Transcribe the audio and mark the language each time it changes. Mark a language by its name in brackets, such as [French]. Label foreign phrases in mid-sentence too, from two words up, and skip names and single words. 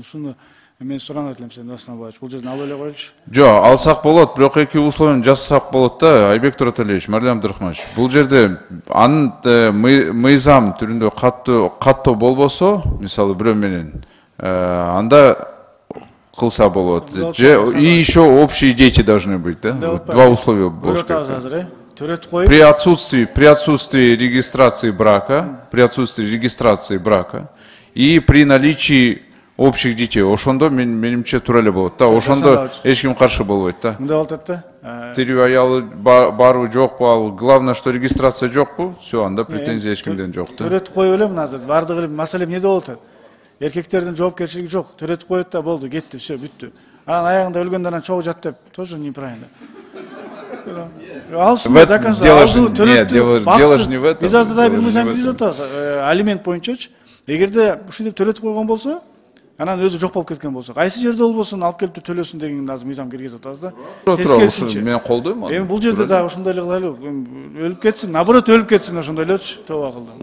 [Kyrgyz] Ушуну мен суранат элем сен Дастан Далабаевич, бул жерден алып эле койчу. Жок, алсак болот, бирок эки условияны жасасак болот да, Айбек Тураталич, Марлен Абдрахманович. Бул жерде анын мыйзам түрүндө каттоо болбосо, мисалы бирөө менен, анда кылса болот. Болот, Же болот. [Russian] и еще общие дети должны быть, да? Вот два условия [Kyrgyz] болуш керек. Көрөтөбүз азыр, төрөтүп коюп. [Russian] При отсутствии регистрации брака, при отсутствии регистрации брака и при наличии общих детей. [Kyrgyz] Ошондо менимче туура эле болот да. Ошондо эч ким каршы болбойт да. Мындай болуп атат да. Тирүү аялы барбы жокпу, ал [Russian] главное, что регистрация [Kyrgyz] жокпу, все, анда претензия эч кимден жок да. Төрөтүп коюп элем азыр. Бардыгы маселе эмнеде болуп атат? Эркектердин жоопкерчилиги жок. Төрөтүп коет да болду, кетти, все, бүттү. Анан аягында өлгөндөрдөн чогуу жат деп [Russian] тоже неправильно. [Kyrgyz] Алсын [Russian] до конца. Дело же не в этом. [Kyrgyz] Биз азыр да бир мыйзам киргизип атабыз. Алимент боюнчачы. Эгерде ушинтип төрөтүп койгон болсо, анан өзү жок болуп кеткен болсо, кайсы жерде болбосун алып келип төлөсүн деген азыр мыйзам киргизип атабыз да. Тескерисинче. Мен колдойм аны. Эми бул жерде дагы ошондой эле кылайлы. Өлүп кетсин, наоборот өлүп кетсин ошондой элечи, тоба кылды.